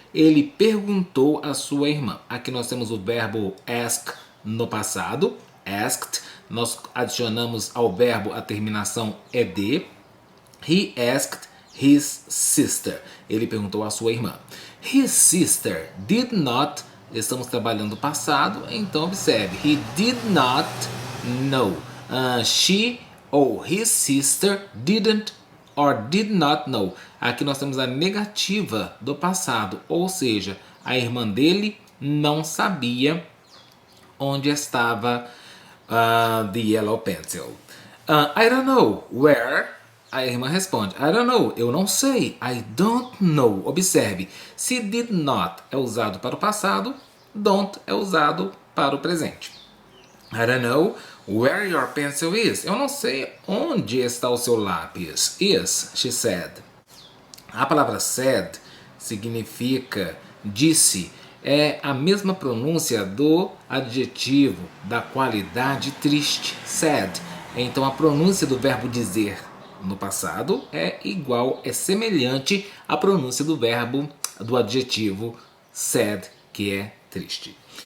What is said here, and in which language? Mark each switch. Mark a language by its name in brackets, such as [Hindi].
[Portuguese] Ele perguntou à sua irmã. Aqui nós temos o verbo ask no passado, asked. Nós adicionamos ao verbo a terminação ed. [English] He asked his sister. [Portuguese] Ele perguntou à sua irmã. [English] His sister did not. [Portuguese] Estamos trabalhando o passado, então observe. [English] He did not know. She ou his sister didn't or did not know. [Portuguese] Aqui nós temos a negativa do passado, ou seja, a irmã dele não sabia onde estava [English] the yellow pencil. I don't know where. [Portuguese] A irmã responde, [English] I don't know, [Portuguese] eu não sei. [English] I don't know. [Portuguese] Observe, se did not é usado para o passado, don't é usado para o presente. [English] I don't know where your pencil is. [Portuguese] Eu não sei onde está o seu lápis. [English] Is, she said. [Portuguese] A palavra said significa disse. É a mesma pronúncia do adjetivo da qualidade triste, sad. Então a pronúncia do verbo dizer no passado é igual, é semelhante à pronúncia do verbo do adjetivo sad, que é triste.